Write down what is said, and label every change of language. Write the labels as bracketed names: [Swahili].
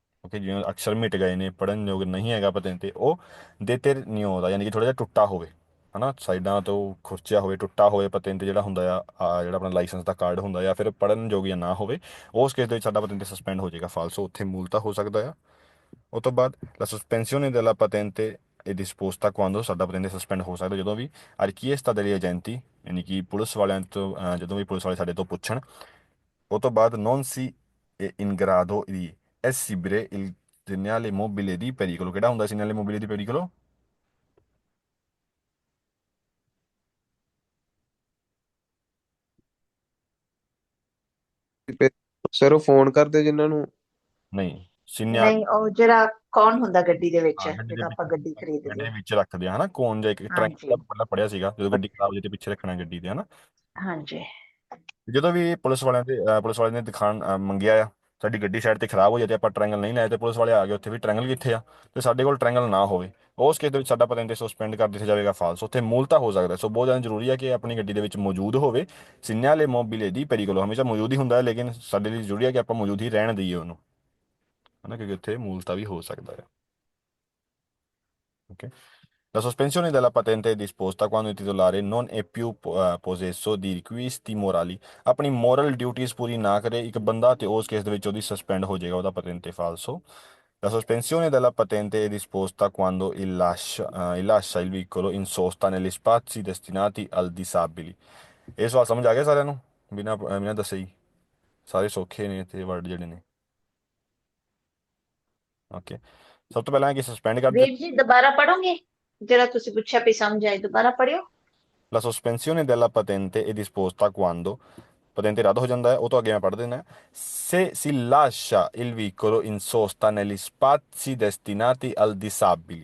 [Punjabi] Okay, ਜਿਵੇਂ ਅਕਸ਼ਰ ਮਿਟ ਗਏ ਨੇ, ਪੜ੍ਹਨ ਯੋਗ ਨਹੀਂ ਹੈਗਾ ਪਤੈਂਤੇ ਉਹ ਦੇਤੇ ਨਹੀਂ ਆਉਂਦਾ ਯਾਨੀ ਕਿ ਥੋੜਾ ਜਿਹਾ ਟੁੱਟਾ ਹੋਵੇ, ਹਨਾ, ਸਾਈਡਾਂ ਤੋਂ ਖੁਰਚਿਆ ਹੋਵੇ, ਟੁੱਟਾ ਹੋਵੇ ਪਤੈਂਤੇ ਜਿਹੜਾ ਹੁੰਦਾ ਜਿਹੜਾ ਆਪਣਾ ਲਾਇਸੈਂਸ ਦਾ ਕਾਰਡ ਹੁੰਦਾ ਜਾਂ ਫਿਰ ਪੜ੍ਹਨ ਯੋਗ ਜਾਂ ਨਾ ਹੋਵੇ, ਉਸ ਕੇਸ ਦੇ ਵਿੱਚ ਸਾਡਾ ਪਤੈਂਤੇ ਸਸਪੈਂਡ ਹੋ ਜਾਏਗਾ। ਫਾਲਸੋ। ਉੱਥੇ ਮੂਲਤਾ ਹੋ ਸਕਦਾ ਆ। ਉਹ ਤੋਂ ਬਾਅਦ [Italian] la sospensione della patente è disposta quando [Punjabi] ਸਾਡਾ ਪਤੈਂਤੇ ਸਸਪੈਂਡ ਹੋ ਸਕਦਾ ਜਦੋਂ ਵੀ [Italian] a richiesta degli agenti [Punjabi] ਯਾਨੀ ਕਿ ਪੁਲਿਸ ਵਾਲਿਆਂ ਤੋਂ ਜਦੋਂ ਵੀ ਪੁਲਿਸ ਵਾਲੇ ਸਾਡੇ ਤੋਂ ਪੁੱਛਣ। ਉਹ ਤੋਂ ਬਾਅਦ [Italian] non si è in grado di esibire il segnale mobile di pericolo। [Punjabi] ਕਿਹੜਾ ਹੁੰਦਾ [Italian] segnale mobile di pericolo? [Punjabi] Sir ਉਹ ਫੋਨ ਕਰਦੇ ਜਿਨ੍ਹਾਂ ਨੂੰ। ਨਹੀਂ, segnale। ਨਹੀਂ, ਉਹ ਜਿਹੜਾ ਕੌਣ ਹੁੰਦਾ ਗੱਡੀ ਦੇ ਵਿੱਚ, ਹਾਂ, ਗੱਡੀ ਦੇ ਜਦੋਂ ਵਿੱਚ, ਆਪਾਂ ਗੱਡੀ ਗੱਡੀ ਖਰੀਦਦੇ ਦੇ ਹਾਂ। ਵਿੱਚ ਰੱਖਦੇ ਆ, ਹਨਾ, ਕੋਨ ਜਾਂ ਇੱਕ ਹਾਂਜੀ, ਟਰੰਕ ਪਹਿਲਾਂ ਪੜਿਆ ਸੀਗਾ ਜਦੋਂ ਗੱਡੀ ਖਰਾਬ ਹੋ ਜਾਏ ਤੇ ਪਿੱਛੇ ਰੱਖਣਾ ਗੱਡੀ ਦੇ, ਹਨਾ। ਹਾਂਜੀ। ਜਦੋਂ ਵੀ ਪੁਲਿਸ ਵਾਲਿਆਂ ਨੇ ਦਿਖਾਣ ਮੰਗਿਆ ਆ ਸਾਡੀ ਗੱਡੀ ਸਾਈਡ ਤੇ ਖਰਾਬ ਹੋ ਜਾਏ ਤੇ ਆਪਾਂ ਟਰੈਂਗਲ ਨਹੀਂ ਲਾਏ ਤੇ ਪੁਲਿਸ ਵਾਲੇ ਆ ਗਏ ਉੱਥੇ ਵੀ ਟਰੈਂਗਲ ਕਿੱਥੇ ਆ ਤੇ ਸਾਡੇ ਕੋਲ ਟਰੈਂਗਲ ਨਾ ਹੋਵੇ, ਉਸ ਕੇਸ ਦੇ ਵਿੱਚ ਸਾਡਾ ਪਤੈਂਤੇ ਸਸਪੈਂਡ ਕਰ ਦਿੱਤਾ ਜਾਵੇਗਾ। ਫਾਲਸ। ਉੱਥੇ ਮੂਲਤਾ ਹੋ ਸਕਦਾ। ਸੋ ਬਹੁਤ ਜ਼ਿਆਦਾ ਜ਼ਰੂਰੀ ਹੈ ਕਿ ਆਪਣੀ ਗੱਡੀ ਦੇ ਵਿੱਚ ਮੌਜੂਦ ਹੋਵੇ ਸਿਗਨਲੇ ਮੋਬਿਲੇ ਦੀ ਪੈਰੀਕੋਲੋ। ਹਮੇਸ਼ਾ ਮੌਜੂਦ ਹੀ ਹੁੰਦਾ ਹੈ ਲੇਕਿਨ ਸਾਡੇ ਲਈ ਜ਼ਰੂਰੀ ਹੈ ਕਿ ਆਪਾਂ ਮੌਜੂਦ ਹੀ ਰਹਿਣ ਦਈਏ ਉਹਨੂੰ, ਹਨਾ, ਕਿਉਂਕਿ ਉੱਥੇ ਮੂਲਤਾ ਵੀ ਹੋ ਸਕਦਾ ਹੈ। Okay. [Italian] La sospensione della patente è disposta quando il titolare non è più possesso di requisiti morali। [Punjabi] ਆਪਣੀ ਮੋਰਲ ਡਿਊਟੀਆਂ ਪੂਰੀ ਨਾ ਕਰੇ ਇੱਕ ਬੰਦਾ ਤੇ ਉਸ ਕੇਸ ਦੇ ਵਿੱਚ ਉਹਦੀ ਸਸਪੈਂਡ ਹੋ ਜਾਏਗਾ ਉਹਦਾ ਪਤੈਂਤੇ। ਫਾਲਸੋ। [Italian] La sospensione della patente è disposta quando lascia il veicolo in sosta negli spazi destinati al disabili। [Punjabi] ਇਹ ਸਵਾਲ ਸਮਝ ਆ ਗਿਆ ਸਾਰਿਆਂ ਨੂੰ? ਬਿਨਾਂ ਦੱਸੇ ਹੀ ਸਾਰੇ ਸੌਖੇ ਨੇ ਤੇ ਵਰਡ ਜਿਹੜੇ ਨੇ। ਓਕੇ, ਸਭ ਤੋਂ ਪਹਿਲਾਂ ਕਿ ਸਸਪੈਂਡ ਕਰ ਦਿੱਤਾ। ਵੀਰ ਜੀ ਦੁਬਾਰਾ ਪੜੋਗੇ ਜਿਹੜਾ ਤੁਸੀਂ ਪੁੱਛਿਆ ਵੀ ਸਮਝ ਆਏ? ਦੁਬਾਰਾ ਪੜਿਓ। [Italian] La sospensione della patente è disposta quando patente [Punjabi] ਰੱਦ ਹੋ ਜਾਂਦਾ ਹੈ। ਉਹ ਤੋਂ ਅੱਗੇ ਮੈਂ ਪੜ੍ਹ ਦਿੰਦਾ [Italian] se si lascia il veicolo in sosta negli spazi destinati al disabili।